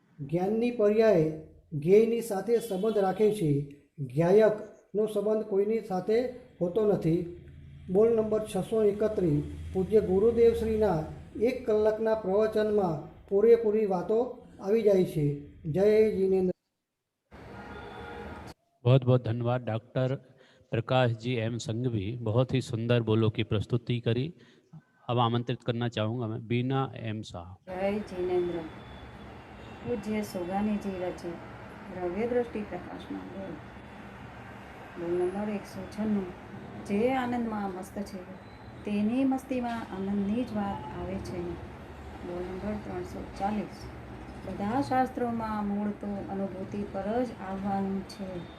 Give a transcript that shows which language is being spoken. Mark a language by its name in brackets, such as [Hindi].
[Gujarati] જ્ઞાનની પર્યાય જ્ઞેયની સાથે સંબંધ રાખે છે. જ્ઞાયકનો સંબંધ કોઈની સાથે હોતો નથી. બોલ નંબર 631. પૂજ્ય ગુરુદેવ શ્રીના 1 કલાકના પ્રવચનમાં પૂરેપૂરી વાતો આવી જાય છે. જય જીનેન્દ્ર. [Hindi] बहुत बहुत धन्यवाद doctor Prakash G M Sanghvi, बहुत ही सुंदर बोलो की प्रस्तुति करी. अब आमंत्रित करना चाहूँगा मैं बीना एम साहब. [Gujarati] જય જીનેન્દ્ર. પૂજ્ય સોગાનીજી રચિત દ્રવ્ય દ્રષ્ટિ પ્રકાશમાં બોલ. બોલ નંબર 196. જે આનંદમાં મસ્ત છે તેની મસ્તીમાં આનંદની જ વાત આવે છે. બોલ નંબર 340. બધા શાસ્ત્રોમાં મૂળ તો અનુભૂતિ પર જ આવવાનું છે.